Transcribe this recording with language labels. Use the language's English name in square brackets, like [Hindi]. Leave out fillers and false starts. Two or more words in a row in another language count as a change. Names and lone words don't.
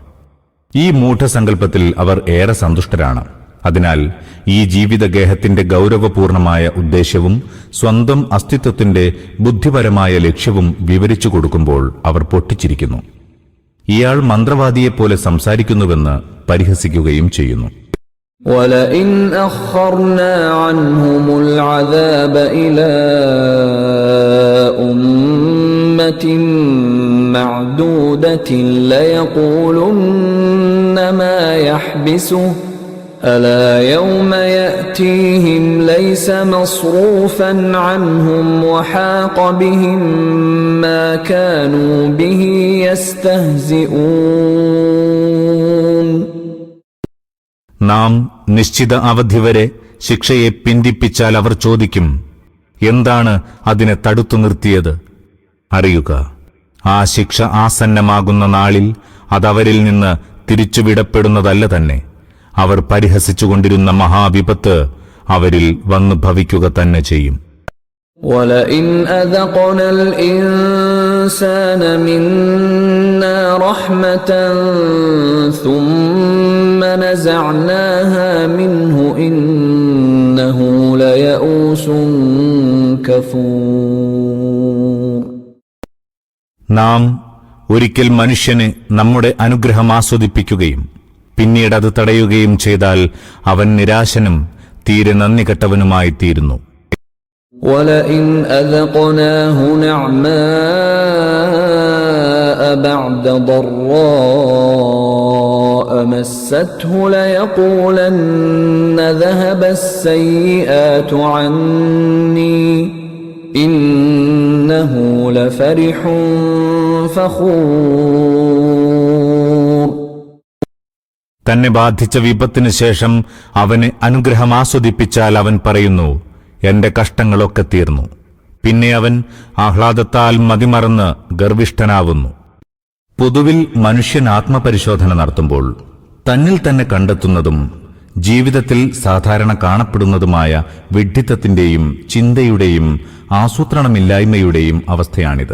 [Malayalam] ഈ മൂഢസങ്കല്പത്തിൽ അവർ ഏറെ സന്തുഷ്ടരാണ്. അതിനാൽ ഈ ജീവിതഗേഹത്തിന്റെ ഗൗരവപൂർണമായ ഉദ്ദേശ്യവും സ്വന്തം അസ്തിത്വത്തിന്റെ ബുദ്ധിപരമായ ലക്ഷ്യവും വിവരിച്ചു കൊടുക്കുമ്പോൾ അവർ പൊട്ടിച്ചിരിക്കുന്നു. ഇയാൾ മന്ത്രവാദിയെപ്പോലെ സംസാരിക്കുന്നുവെന്ന് പരിഹസിക്കുകയും ചെയ്യുന്നു. [Arabic] وَلَئِنْ أَخَّرْنَا عَنْهُمُ الْعَذَابَ إِلَى أُمَّةٍ مَّعْدُودَةٍ لَيَقُولُنَّ مَا يَحْبِسُهُ أَلَا يَوْمَ يَأْتِيهِمْ لَيْسَ مَصْرُوفًا عَنْهُمْ وَحَاقَ بِهِم مَّا كَانُوا بِهِ يَسْتَهْزِئُونَ. [Malayalam] നാം നിശ്ചിത അവധി വരെ ശിക്ഷയെ പിന്തിപ്പിച്ചാൽ അവർ ചോദിക്കും, എന്താണ് അതിനെ തടുത്തു നിർത്തിയത്? അറിയുക, ആ ശിക്ഷ ആസന്നമാകുന്ന നാളിൽ അതവരിൽ നിന്ന് തിരിച്ചുവിടപ്പെടുന്നതല്ല തന്നെ. അവർ പരിഹസിച്ചുകൊണ്ടിരുന്ന മഹാവിപത്ത് അവരിൽ വന്നു ഭവിക്കുക തന്നെ ചെയ്യും. [Arabic] وَلَئِنْ أَذَقْنَا الْإِنسَانَ مِنَّا رَحْمَةً ثُمَّ نَزَعْنَاهَا مِنْهُ إِنَّهُ لَيَئُوسٌ كَفُورٌ. [Malayalam] നാം ഒരിക്കൽ മനുഷ്യന് നമ്മുടെ അനുഗ്രഹം ആസ്വദിപ്പിക്കുകയും പിന്നീട് അത് തടയുകയും ചെയ്താൽ അവൻ നിരാശനും തീരെ നന്ദികെട്ടവനുമായി തീരുന്നു. [Arabic] وَلَئِنْ أَذَقْنَاهُ نَعْمَاءَ بعد ضراء مسته ليقولن ذهب السيئات عني إنه لفرح فخور. [Malayalam] തന്നെ ബാധിച്ച വിപത്തിനു ശേഷം അവന് അനുഗ്രഹം ആസ്വദിപ്പിച്ചാൽ അവൻ പറയുന്നു, എന്റെ കഷ്ടങ്ങളൊക്കെ തീർന്നു. പിന്നെ അവൻ ആഹ്ലാദത്താൽ മതിമറന്ന് ഗർവിഷ്ഠനാവുന്നു. പൊതുവിൽ മനുഷ്യൻ ആത്മപരിശോധന നടത്തുമ്പോൾ തന്നിൽ തന്നെ കണ്ടെത്തുന്നതും ജീവിതത്തിൽ സാധാരണ കാണപ്പെടുന്നതുമായ വിഡ്ഢിത്തത്തിന്റെയും ചിന്തയുടെയും ആസൂത്രണമില്ലായ്മയുടെയും അവസ്ഥയാണിത്.